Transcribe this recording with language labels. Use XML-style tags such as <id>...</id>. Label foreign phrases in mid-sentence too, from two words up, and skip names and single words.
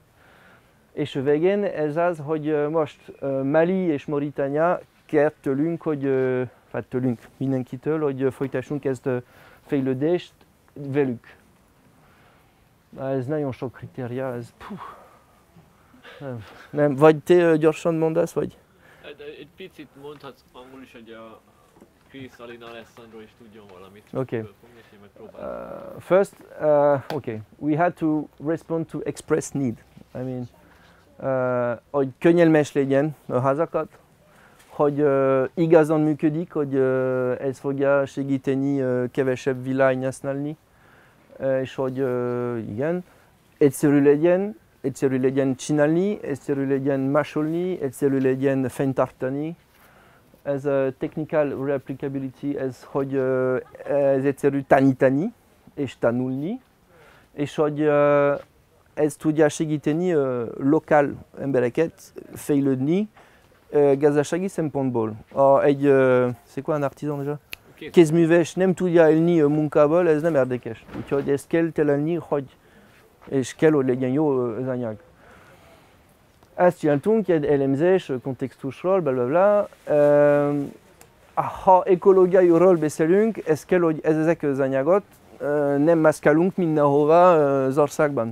<hu>És a végén ez az, hogy most Mali és Mauritania kér tőlünk, tőlünk mindenkitől, hogy folytassunk ezt a fejlődést velük. Ez nagyon sok kritéria, ez nem, vagy te gyorsan mondasz, vagy? Egy picit mondhatsz angol is, hogy a Chris, Alina, Alessandro is tudjon valamit.</hu> <en>Okay. First, okay, we had to respond to express need. I mean,</en> <hu>hogy könnyelmes legyen a házakat, hogy igazán működik, hogy ez fogja segíteni kevesebb villanyt használni, és hogy igen, egyszerű legyen csinálni, egyszerű legyen másolni, egyszerű legyen fenntartani. Ez a</hu> <en>technical replicability,</en> <hu>ez hogy ez egyszerű tanítani és tanulni, és hogy ez tudja segíteni lokál embereket fejlődni gazdasági szempontból.</hu> <fr>C'est quoi un artisan déjà?</fr> <hu>Kézműves nem tudja élni a munkából, ez nem érdekes. Úgyhogy ezt kell találni, és kell, hogy legyen jó az anyag. Ezt csináltunk, egy elemzés, kontextusról, blablabla. Ha ökológiairól beszélünk, ez kell, hogy ezek az anyagot nem mászkálunk mindenhova az országban.</hu>